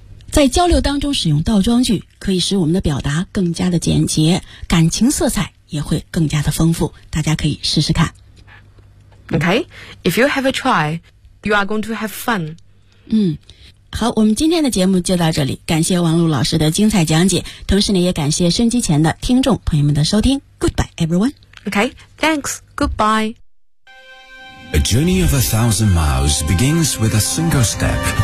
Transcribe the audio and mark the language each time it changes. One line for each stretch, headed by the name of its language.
Chinese: 在交流当中使用倒装句，可以使我们的表达更加的简洁，感情色彩也会更加的丰富，大家可以试试看。
English: Okay, if you have a try, you are going to have fun.
Chinese: 嗯，好，我们今天的节目就到这里，感谢王璐老师的精彩讲解，同时呢，也感谢收机前的听众朋友们的收听。
English: Goodbye, everyone. Okay, thanks. Goodbye. A journey of 1,000 miles begins with a single step.